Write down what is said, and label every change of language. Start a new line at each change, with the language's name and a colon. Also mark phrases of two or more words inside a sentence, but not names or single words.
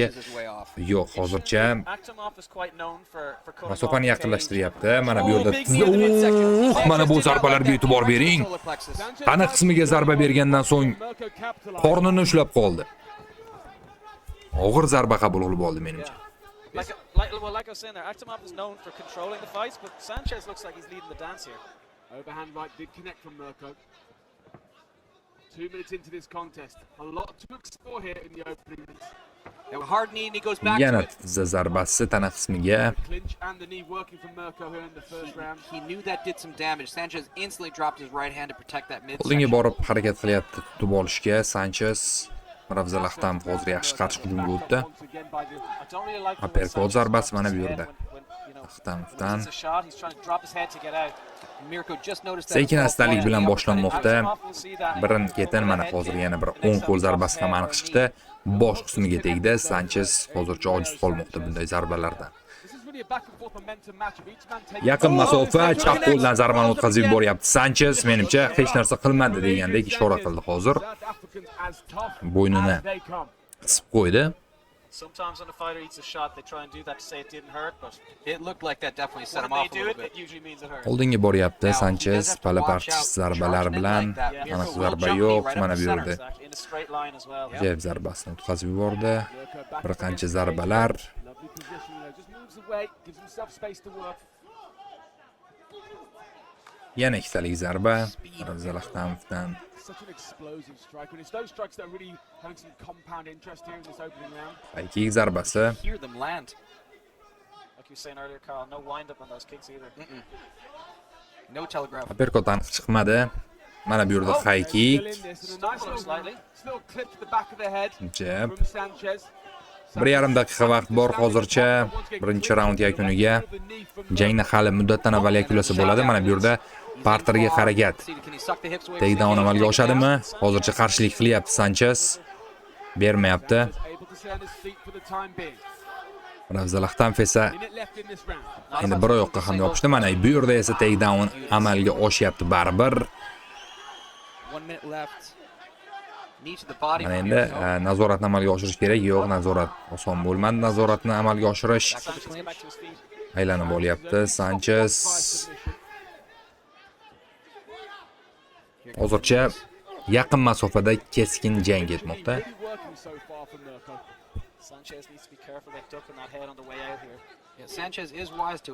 Uzbek: Yo'q, hozircha masofani yaqinlashtiryapti. Mana bu yerda mana bu zarbalarga e'tibor bering. Tana qismiga zarba bergandan so'ng qornini ushlab qoldi. Og'ir zarba qabul qilib oldi menimcha.
English: Like I was saying there, Akhtamov is known for controlling the fights, but Sanchez looks like he's leading the dance here. Overhand right did connect from Mirko. 2 minutes into this contest. A lot to explore here in the opening minutes. Hard knee and he goes back
Uzbek: Yana
English: to it.
Uzbek: tizza zarbasi tana qismiga.
English: Clinch and the knee working from Mirko here in the first round. He knew that did some damage. Sanchez instantly dropped his right hand to protect that midsection.
Uzbek: Oldinga borib harakat qilyapti tutib olishga Sanchez. Mirafzal Akhtamov hozir yaxshi qarshi hujumga o'tdi. Uppercut zarbasi mana bu yerda. Akhtamovdan sekin astalik bilan boshlanmoqda. Birin-ketin mana hozir yana bir o'ng qo'l zarbasi ham aniq chiqdi. Bosh qismiga tegdi. Sanchez hozircha ojiz qolmoqda bunday zarbalardan. Yaqin masofa chap qo'ldan zarbani o'tkazib yuboryapti. Sanchez menimcha hech narsa qilmadi degandek ishora qildi hozir. Bo'ynini qisib qo'ydi.
English: Sometimes when a fighter eats a shot, they try and do that to say it didn't hurt, but It looked like that definitely set when him they off a do little it, bit. it usually means it hurt.
Uzbek: Oldinga boryapti Sanchez, palaparchis zarbalar bilan, aniq zarba yo'q, mana bu yerda
English: Exactly, in a straight line as well.
Uzbek: ajoyib zarbasini o'tkazib yubordi. Bir qancha zarbalar.
English: Lovely position, just moves away, gives himself space to work.
Uzbek: Yana ikkitalik zarba Ravzal Ahtamovdan.
English: Such an explosive strike, and it's those strikes that are really having some compound interest here in this opening round.
Uzbek: Haykik zarbasi.
English: Hear them land. Like you were saying earlier, Carl, no wind up on those kicks either. No telegraph.
Uzbek: Uppercut aniq chiqmadi. Mana bu yerda haykik.
English: Still in this, and a nice little clip to the back of the head Jab. from Sanchez.
Uzbek: 1,5 daqiqa vaqt bor hozircha birinchi raund yakuniga. Jangni hali muddatdan avval yakunlasa bo'ladi. Mana bu yerda parterga harakat. Takedown amalga oshadimi? Hozircha qarshilik qilyapti Sanchez. Bermayapti.
English: Able to stay on his feet for the time being.
Uzbek: Ravzal Ahtamov esa
English: Minute left in this round.
Uzbek: endi bir oyoqqa ham yopishdi. Mana bu yerda esa takedown amalga oshyapti baribir.
English: 1 minute left. Knee to the body.
Uzbek: Mana endi nazoratni amalga oshirish kerak. Yo'q, nazorat oson bo'lmadi. Nazoratni amalga oshirish
English: Sanchez get back to his feet.
Uzbek: aylanib olyapti. Sanchez hozircha yaqin masofada keskin jang ketmoqda.
English: Really working so far for Mirko. Sanchez needs to be careful like ducking that head on the way out here. Yeah, Sanchez is wise to it.